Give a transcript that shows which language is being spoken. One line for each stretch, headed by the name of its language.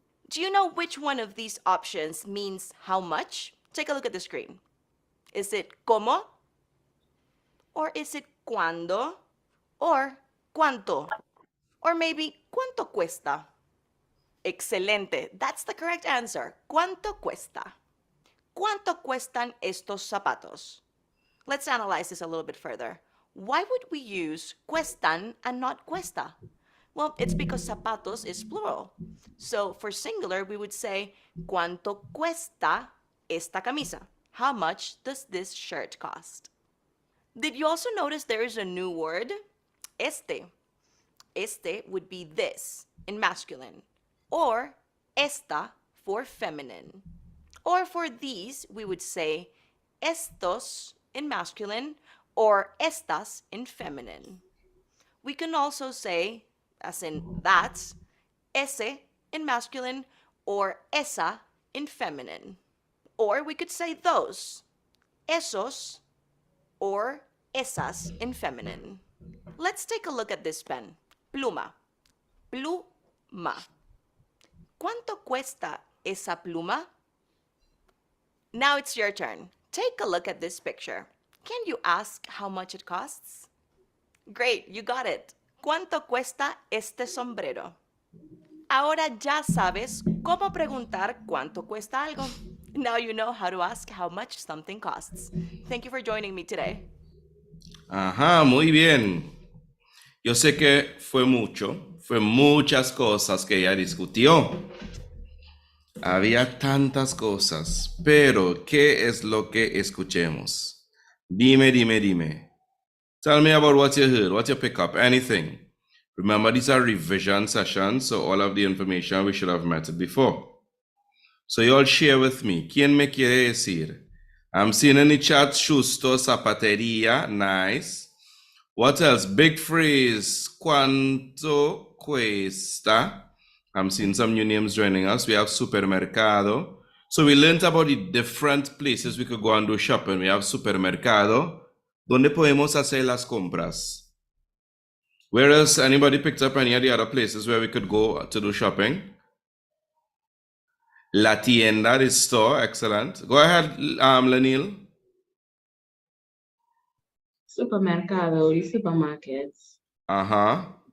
English: Do you know which one of these options means how much? Take a look at the screen. Is it como? Or is it cuándo?
Spanish: Or cuánto?
English: Or maybe
Spanish: cuánto cuesta? Excelente.
English: That's the correct answer.
Spanish: ¿Cuánto cuesta? ¿Cuánto cuestan estos zapatos?
English: Let's analyze this a little bit further. Why would we use cuestan and not cuesta? Well, it's because zapatos is plural. So for singular, we would say,
Spanish: ¿Cuánto cuesta esta camisa?
English: How much does this shirt cost? Did you also notice there is a new word? Este. Este would be this in masculine, or esta for feminine. Or for these, we would say estos in masculine or estas in feminine. We can also say, as in that's, ese in masculine or esa in feminine. Or we could say those, esos or esas in feminine. Let's take a look at this pen.
Spanish: Pluma. Pluma. ¿Cuánto cuesta esa pluma?
English: Now it's your turn. Take a look at this picture. Can you ask how much it costs? Great, you got it.
Spanish: ¿Cuánto cuesta este sombrero? Ahora ya sabes cómo preguntar cuánto cuesta algo.
English: Now you know how to ask how much something costs. Thank you for joining me today.
Spanish: Ajá, muy bien. Yo sé que fue muchas cosas que ella discutió. Había tantas cosas, pero ¿qué es lo que escuchemos? Dime.
English: Tell me about what you heard, what you pick up, anything. Remember, these are revision sessions, so all of the information we should have met before. So you all share with me.
Spanish: ¿Quién me quiere decir?
English: I'm seeing in the chat, Schusto, Zapateria, nice. What else? Big phrase,
Spanish: ¿cuánto cuesta?
English: I'm seeing some new names joining us. We have supermercado. So we learned about the different places we could go and do shopping. We have supermercado.
Spanish: ¿Dónde podemos hacer las compras?
English: Where else? Anybody picked up any of the other places where we could go to do shopping?
Spanish: La tienda,
English: the store, excellent. Go ahead, Lanil. Supermercado, the supermarkets. Uh-huh.